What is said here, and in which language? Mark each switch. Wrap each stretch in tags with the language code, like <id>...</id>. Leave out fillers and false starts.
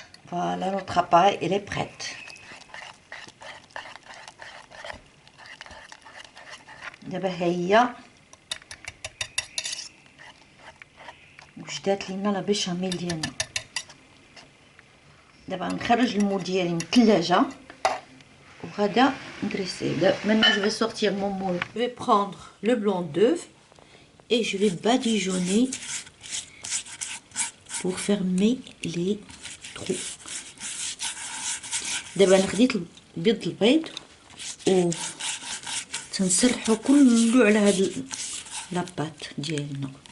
<fr>Voilà, notre appareil il est prêt.</fr> <ar>دابا هي وجدات لينا لا بيشاميل ديالنا. دابا نخرج المول ديالي من الثلاجه وغادا ندريسيه.</ar> <fr>Maintenant je vais sortir mon moule. Je vais prendre le blanc d'œuf et je vais badigeonner pour fermer les trous.</fr> <ar>دابا انا خديت بيض البيض و تنسرحو كله على هاد لاباط ديالنا.</ar>